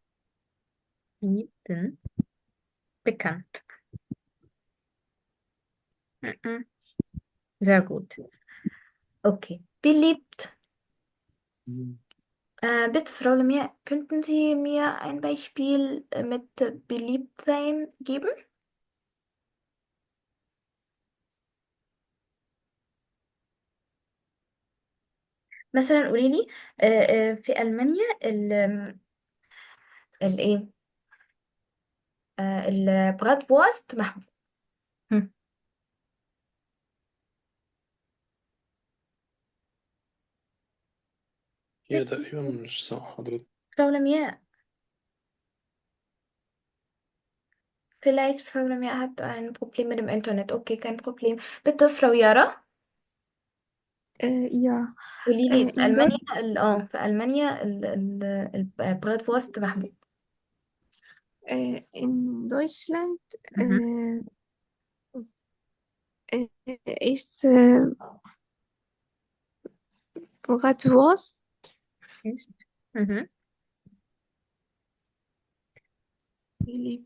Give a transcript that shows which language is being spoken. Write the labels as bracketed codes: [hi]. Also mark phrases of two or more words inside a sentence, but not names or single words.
[de] Pyramiden bekannt. Mhm. Sehr gut. Okay. Beliebt. Bitte, Frau Lemire, könnten Sie mir ein Beispiel mit beliebt sein geben? [ar] مثلا قولي لي في ألمانيا الايه البراتوورست محبوب. هم. Hier تقريبا مش صح حضرتك. [de] Frau Lemia, vielleicht Frau Lemia hat ein Problem mit dem Internet. Okay, kein Problem. Bitte, Frau Yara. Ja. [ar] قولي لي في [de] In Deutsch, [ar] ألمانيا في ألمانيا البراتوورست محبوب. [de] in Deutschland Mhm. ist Bratwurst Ist. Mhm. beliebt.